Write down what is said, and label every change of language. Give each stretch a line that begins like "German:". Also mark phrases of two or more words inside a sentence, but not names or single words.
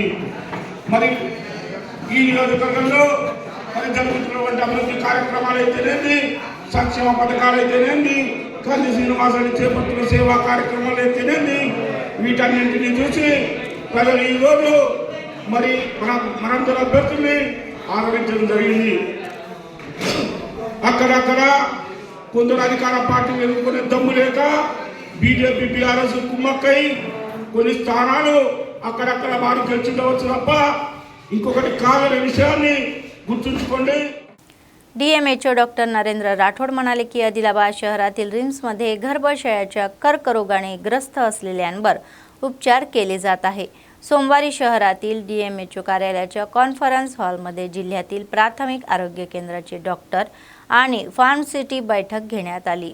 Telugu: మరి ఈ నియోజకవర్గంలో మరి జరుగుతున్నటువంటి అభివృద్ధి కార్యక్రమాలు అయితేనేది, సంక్షేమ పథకాలు అయితేనేది, కంది శ్రీనివాస్ రెడ్డి చేపట్టిన సేవా కార్యక్రమాలు అయితేనేది, వీటన్నింటినీ చూసి ప్రజలు ఈరోజు మరి మనందరి అభ్యర్థుల్ని ఆదరించడం జరిగింది. అక్కడక్కడ కొందరు అధికార పార్టీలు ఎన్నుకునే దమ్ము లేక బీజేపీ బీఆర్ఎస్ కుమ్మక్కై కొన్ని స్థానాలు అక్కడక్కడ వారు గెలిచిండవచ్చు తప్ప ఇంకొకటి కాదనే విషయాన్ని గుర్తుంచుకోండి.
Marathi: डीएमएचओ डॉक्टर नरेंद्र राठोड म्हणाले की आदिलाबाद शहरातील रिम्समध्ये गर्भाशयाच्या कर्करोगाने ग्रस्त असलेल्यांवर उपचार केले जात आहे. सोमवारी शहरातील डीएमएचओ कार्यालयाच्या
English: conference hallमध्ये
Marathi: जिल्ह्यातील प्राथमिक आरोग्य केंद्राचे डॉक्टर आणि फार्मसिटी बैठक घेण्यात आली।